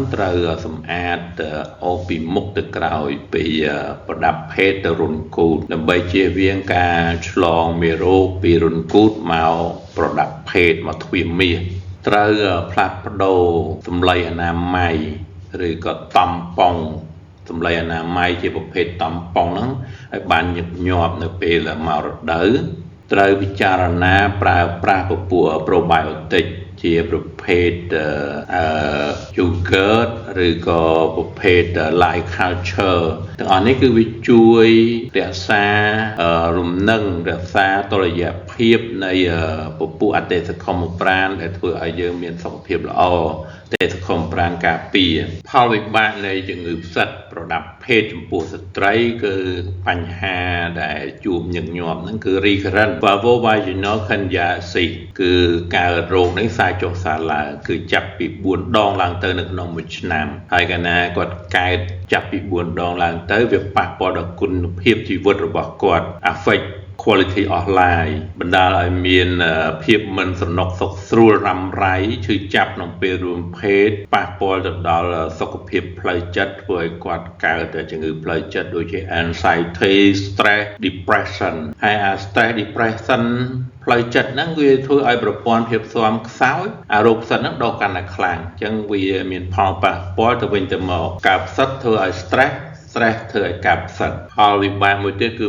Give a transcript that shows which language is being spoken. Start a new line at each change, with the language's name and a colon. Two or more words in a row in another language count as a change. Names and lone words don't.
Khmer: ត្រូវសម្អាតអូសពីមុខទៅក្រោយពីប្រដាប់ភេទទៅរុនគូតដើម្បីជៀសវាងការឆ្លងមេរោគពីរុនគូតមកប្រដាប់ភេទមកទ្វារមាសត្រូវផ្លាស់ប្ដូរសម្លៃអនាម័យឬក៏តំប៉ុងសម្លៃអនាម័យជាប្រភេទតំប៉ុងហ្នឹងឲ្យបានញឹកញាប់នៅពេលមករដូវត្រូវពិចារណាប្រើប្រាស់ពពួក probiotic ជាប្រភេទyogurt ឬក៏ប្រភេទ
English: light culture
Khmer: ទាំងអស់នេះគឺវាជួយរក្សារំនឹងរក្សាតុ ល្យភាពនៃពពួកអតិសកុមប្រាណដែលធ្វើឲ្យយើងមានសុខភាពល្អអតិសកុមប្រាណការពារផលវិបាកនៃជំងឺផ្សិតប្រដាប់ភេទចំពោះស្ត្រីគឺបញ្ហាដែលជួបញឹកញាប់ហ្នឹងគឺ
English: recurrent vulvovaginal candidiasis
Khmer: គឺកើតរោគនេះសាចុះសាឡើងគឺចាប់ពី4ដង ឡើងទៅនៅក្នុងមួយឆ្នាំហើយកាលណាគាត់កើតចាប់ពី4ដងឡើងទៅវាប៉ះពាល់ដល់គុណភាពជីវិតរបស់គាត់
English: affect quality of life
Khmer: បណ្ដាលឲ្យមានភាពមិនសំណុកសុខស្រួលរ៉ាំរ៉ៃឈឺចាប់ក្នុងពេលរួមភេទប៉ះពាល់ទៅដល់សុខភាពផ្លូវចិត្តធ្វើឲ្យគាត់កើតជំងឺផ្លូវចិត្តដូចជា anxiety
English: stress depression
Khmer: ហើយ
English: stress depression
Khmer: ផ្លូវចិត្តហ្នឹងវាធ្វើឲ្យប្រព័ន្ធភាពស៊ាំខ្សោយអារោគផ្សិតហ្នឹងដុះកាន់តែខ្លាំងអញ្ចឹងវាមានផលប៉ះពាល់ទៅវិញទៅមកការផ្សិតធ្វើឲ្យ stress ធ្វើឲ្យការផ្សិតផលវិបាកមួយទៀតគឺ